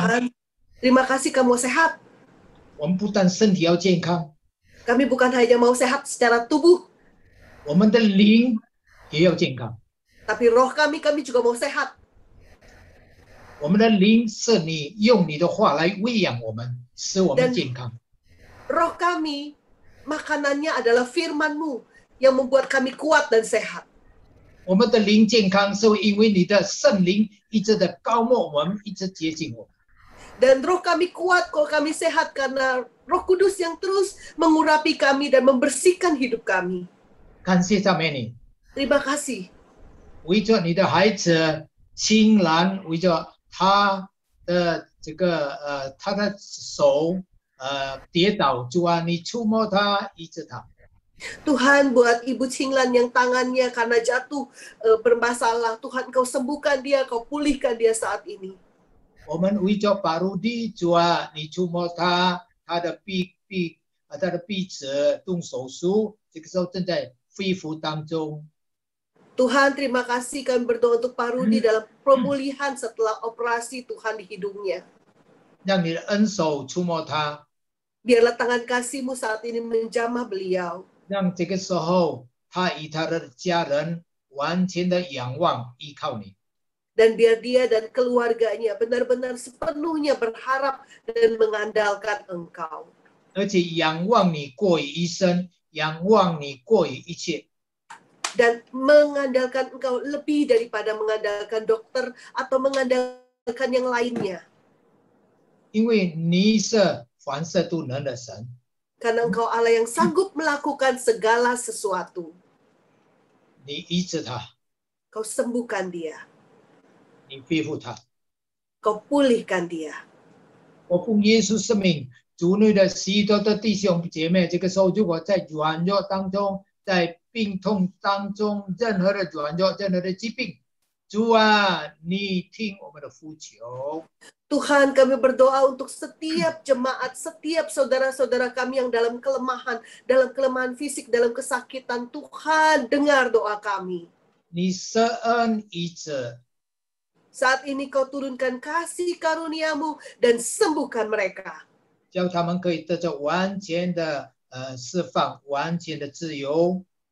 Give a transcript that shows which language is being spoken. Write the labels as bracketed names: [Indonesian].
[Indonesian] Tuhan, terima kasih kamu sehat. [Chinese] 我们不但身体要健康， [Indonesian] Kami bukan hanya mau sehat secara tubuh, [Chinese] 我们的灵也要健康。 [Indonesian] tapi roh kami juga mau sehat. [Chinese] 我们的灵是你用你的话来喂养我们，使我们健康。 [Indonesian] Roh kami, makanannya adalah firman-Mu yang membuat kami kuat dan sehat. [Chinese] 我们的灵健康是因为你的圣灵一直的高抹我们，一直接近我们。 [Indonesian] Dan roh kami kuat kalau kami sehat karena Roh Kudus yang terus mengurapi kami dan membersihkan hidup kami. [Chinese] 感谢赞美你， [Indonesian] Terima kasih. [Chinese] 为着你的孩子青兰，为着他的他的手跌倒，主啊，你触摸他，医治他。 [Indonesian] Tuhan, buat Ibu Cinglan yang tangannya karena jatuh bermasalah, Tuhan Kau sembuhkan dia, Kau pulihkan dia saat ini. [Chinese] 我们为着巴鲁蒂，主啊，你触摸他的鼻子动手术，这个时候正在恢复当中。 [Indonesian] Tuhan, terima kasih kami berdoa untuk Pak Rudi dalam pemulihan setelah operasi Tuhan di hidungnya. [Chinese] 让你的恩手触摸他， [Indonesian] Biarlah tangan kasih-Mu saat ini menjamah beliau. [Chinese] 让这个时候他与他的家人完全的仰望依靠你。 [Indonesian] Dan biar dia dan keluarganya benar-benar sepenuhnya berharap dan mengandalkan Engkau. [Chinese] 而且仰望你过于一生，仰望你过于一切。 [Indonesian] Dan mengandalkan Engkau lebih daripada mengandalkan dokter atau mengandalkan yang lainnya. [Chinese] 因为你是凡事都能的神， [Indonesian] Karena Engkau Allah yang sanggup melakukan segala sesuatu. [Chinese] 你医治他， [Indonesian] Kau sembuhkan dia. [Chinese] 你恢复他。 [Indonesian] Kau pulihkan dia. [Chinese] 我奉耶稣圣名，主内的许多的弟兄姐妹，这个时候如果在软弱当中，在病痛当中，任何的软弱，任何的疾病，主啊，你听我们的呼求。 [Indonesian] Tuhan, kami berdoa untuk setiap jemaat, setiap saudara-saudara kami yang dalam kelemahan fisik, dalam kesakitan. Tuhan, dengar doa kami. [Chinese] 你施恩医治， [Indonesian] Saat ini kau turunkan kasih karuniamu dan sembuhkan mereka. [Chinese] 叫他们可以得到完全的释放，完全的自由。